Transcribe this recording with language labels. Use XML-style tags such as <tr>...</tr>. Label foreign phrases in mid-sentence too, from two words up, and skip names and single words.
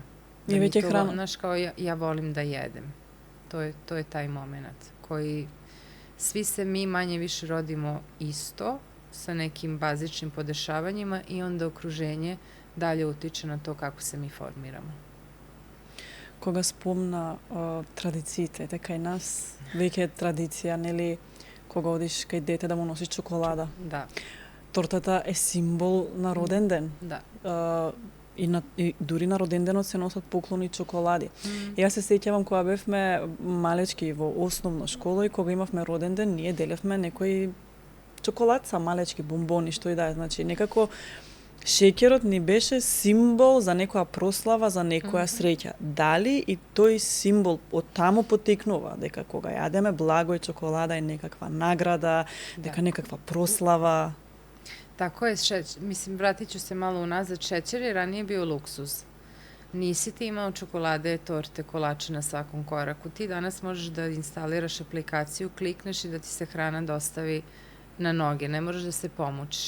<sr>I već je hrana. Znaš, kao ja volim da jedem. To je taj moment koji svi se mi manje više rodimo isto, sa nekim bazičnim podešavanjima i onda okruženje dalje utiče na to kako se mi formiramo.</sr> <mk>Кога спомна традициите, кај нас веќе е традиција, нели, кога одиш кај дете да му носиш чоколада. Да. Тортата е символ на роден ден. Да. И дури на роден денот се носат поклони и чоколади. Јас се сеќавам кога бевме малечки во основна школа и кога имавме роден ден, ние делевме некои чоколадца, малечки бомбони, што и да е. Значи, некако шеќерот ни беше символ за некоја прослава, за некоја среќа. Дали и тој символ од таму потекнува, дека кога јадеме благо и чоколада е некаква награда, дека некаква прослава?</mk> <sr>Tako je, mislim, vratit ću se malo unazad, šećer je ranije bio luksuz. Nisi ti imao čokolade, torte, kolače na svakom koraku. Ti danas možeš da instaliraš aplikaciju, klikneš i da ti se hrana dostavi na noge. Ne možeš da se pomučiš.</sr>